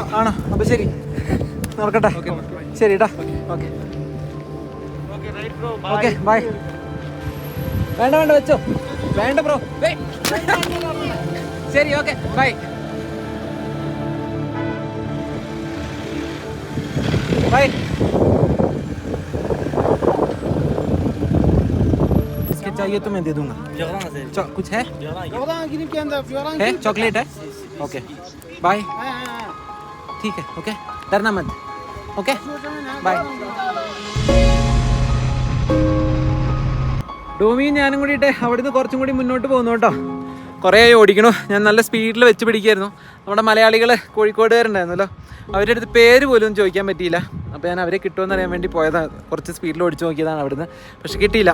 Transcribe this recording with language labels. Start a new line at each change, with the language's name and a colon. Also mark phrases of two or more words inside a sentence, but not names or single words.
Malayalam: ആണോ? അപ്പൊ ശരി, നടക്കട്ടെ. ശരി ട്ടാ.
English: Okay okay, bye.
Malayalam: വേണ്ട വേണ്ട, വെച്ചോ. വേണ്ട ബ്രോ.
English: ശരി, okay, bye bye.
Hindi: चाहिए तो मैं दे दूंगा. कुछ है? है चॉकलेट है?
English: OK, bye.
Hindi: ठीक है, ओके, डरना मत.
English: OK, bye.
Malayalam: ഡോമിയും ഞാനും കൂടിയിട്ട് അവിടുന്ന് കുറച്ചും കൂടി മുന്നോട്ട് പോകുന്നു കേട്ടോ. കുറേ ഓടിക്കണു. ഞാൻ നല്ല സ്പീഡിൽ വെച്ച് പിടിക്കായിരുന്നു. നമ്മുടെ മലയാളികൾ കോഴിക്കോടുകാരുണ്ടായിരുന്നല്ലോ, അവരുടെ അടുത്ത് പേര് പോലും ചോദിക്കാൻ പറ്റിയില്ല. അപ്പോൾ ഞാൻ അവരെ കിട്ടുമെന്ന് അറിയാൻ വേണ്ടി പോയതാണ്. കുറച്ച് സ്പീഡിൽ ഓടിച്ച് നോക്കിയതാണ് അവിടുന്ന്, പക്ഷെ കിട്ടിയില്ല.